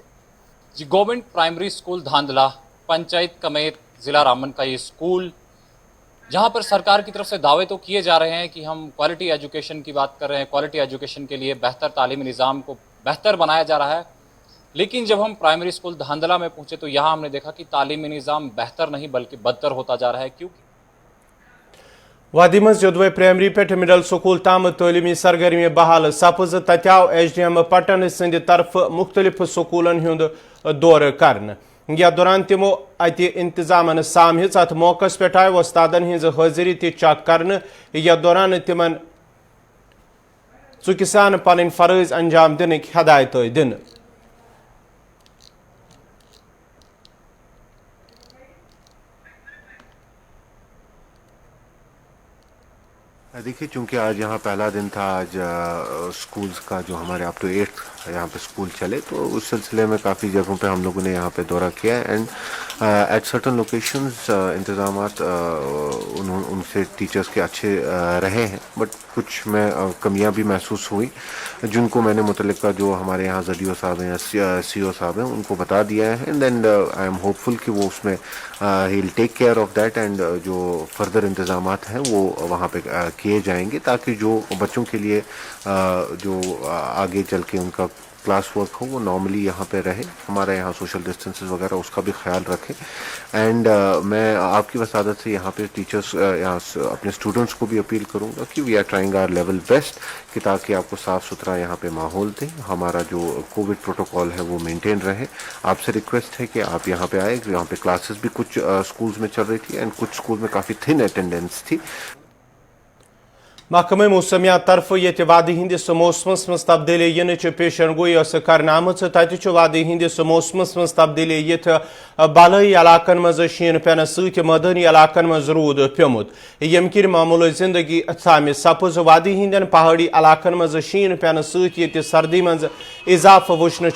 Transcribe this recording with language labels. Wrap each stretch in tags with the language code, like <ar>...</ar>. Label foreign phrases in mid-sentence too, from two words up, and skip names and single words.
<ur>جی گورنمنٹ پرائمری اسکول دھاندلا پنچایت کمیر ضلع رامبن کا یہ اسکول جہاں پر سرکار کی طرف سے دعوے تو کیے جا رہے ہیں کہ ہم</ur> <en>quality education</en> <ur>کی بات کر رہے ہیں</ur> <en>quality education</en> <ur>کے لیے بہتر تعلیمی نظام کو بہتر بنایا جا رہا ہے لیکن جب ہم پرائمری اسکول دھاندلا میں پہنچے تو یہاں ہم نے دیکھا کہ تعلیمی نظام بہتر نہیں بلکہ بدتر ہوتا جا رہا ہے کیونکہ</ur> <ks>وادی منٛز یوٚدوے پرائمری پٮ۪ٹھ مڈل سکوٗل تام تعلیٖمی سرگرمی بحال سپٕز تتہِ آو SDM پٹن سٕنٛدِ طرفہٕ مُختٔلِف سکوٗلن ہُنٛد دورٕ کرنہٕ یتھ دوران تِمو اتہِ انتظامن سامہِژ اتھ موقعس پٮ۪ٹھ آیہِ وۄستادن ہٕنٛز حٲضری تہِ چیک کرنہٕ یتھ دوران تِمن ژُکہِ سان پنٕنۍ فرٲض انجام دِنٕکۍ ہدایت آیہِ دِنہٕ</ks> <ur>دیکھیے چونکہ آج یہاں پہلا دن تھا آج سکولز کا جو ہمارے</ur> <en>up to</en> <ur>8 یہاں پہ سکول چلے تو اس سلسلے میں کافی جگہوں پہ ہم لوگوں نے یہاں پہ دورہ کیا ہے</ur> <en>and at certain locations</en> <ur>انتظامات ان سے ٹیچرز کے اچھے رہے ہیں بٹ کچھ میں کمیاں بھی محسوس ہوئی جن کو میں نے متعلقہ جو ہمارے یہاں زڈیو صاحب ہیں یا CO صاحب ہیں ان کو بتا دیا ہے</ur> <en>and then I am hopeful</en> <ur>کہ وہ اس میں</ur> <en>he will take care of that and</en> <ur>جو فردر انتظامات ہیں وہ وہاں پہ کیے جائیں گے تاکہ جو بچوں کے لیے جو آگے چل کے ان کا کلاس ورک ہو وہ نارملی یہاں پہ رہے ہمارا یہاں</ur> <en>social distances</en> <ur>وغیرہ اس کا بھی خیال رکھیں اینڈ میں آپ کی وسادت سے یہاں پہ ٹیچرس یہاں اپنے اسٹوڈنٹس کو بھی اپیل کروں گا کہ</ur> <en>we are trying our level best</en> <ur>کہ تاکہ آپ کو صاف ستھرا یہاں پہ ماحول دیں ہمارا جو</ur> <en>covid protocol</en> <ur>ہے وہ مینٹین رہے آپ سے ریکویسٹ ہے کہ آپ یہاں پہ آئے یہاں پہ کلاسز بھی کچھ اسکولز میں چل رہی تھی اینڈ کچھ اسکول میں کافی</ur> <en>thin attendance</en> <ur>تھی</ur> <ks>محکمہ موسمیات طرف یت وادی ہندس موسمس مز تبدیلی ینچ پیشن گوئی کرنے آمت تتہ وادی ہندس موسمس مز تبدیلی یت بالائی علاقن مز شین پینہ ست مدنی علاقن مز رود پیومت یم کن معمول زندگی تھامہ سپز وادی ہندین پہاڑی علاقن مز شین پینہ ست یت سردی مز اضافہ وچھنہ</ks>